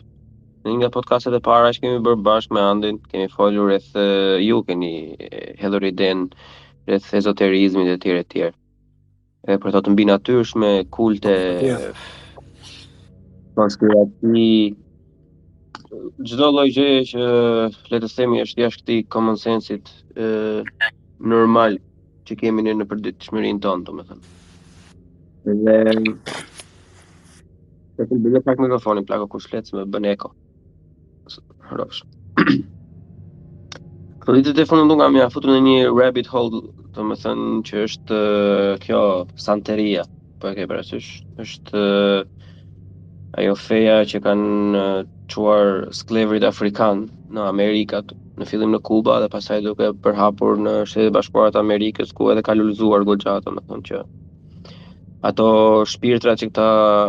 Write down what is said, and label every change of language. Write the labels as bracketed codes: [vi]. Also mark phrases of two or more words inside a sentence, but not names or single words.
[sq] Në një nga podcastet e para që kemi bërë bashkë me Andin, kemi folur rreth ju keni hedhur iden rreth ezoterizmit e tjerë. Për to të mbi natyrshme, kulte, konspiraci, çdo lloj gjëje që le të themi është jashtë këtij [en] common sense-it [sq] normal që kemi ne në përditshmërinë tonë, domethënë. Dhe të bëjë pak mikrofonin plako kur shlet më bën eko. Rosh. Ditët e fundit nga më futur në një [en] rabbit hole, [sq] domethënë që është kjo santeria, po e ke parasysh, është ajo feja që kanë çuar skleverit afrikan në Amerikat, në fillim në Kuba dhe pastaj duke përhapur në Shtetet e Bashkuara të Amerikës, ku edhe ka lulëzuar goxha, domethënë që ato shpirtra që këta